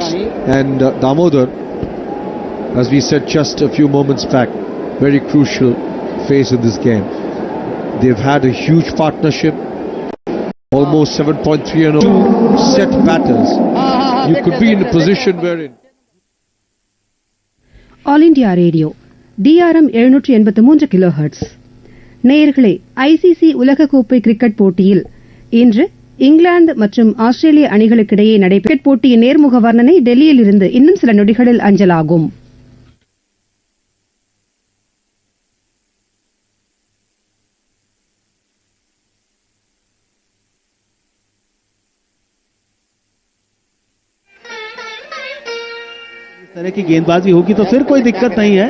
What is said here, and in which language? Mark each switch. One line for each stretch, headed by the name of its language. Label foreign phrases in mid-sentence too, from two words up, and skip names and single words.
English: And Damodar, as we said just a few moments back, very crucial phase in this game. They've had a huge partnership, almost 7.3 and 2 set batters. You could be in a position wherein All India Radio DRM 783 kHz.
Tamil: நேயர்களே, ஐசிசி உலகக்கோப்பை கிரிக்கெட் போட்டியில் இன்று இங்கிலாந்து மற்றும் ஆஸ்திரேலிய அணிகளுக்கிடையே நடைபெறும் போட்டியின் நேர்முக வர்ணனை டெல்லியில் இருந்து இன்னும் சில நொடிகளில் அஞ்சலாகும்.
Hindi: इस तरह की गेंदबाजी होगी तो फिर कोई दिक्कत नहीं है.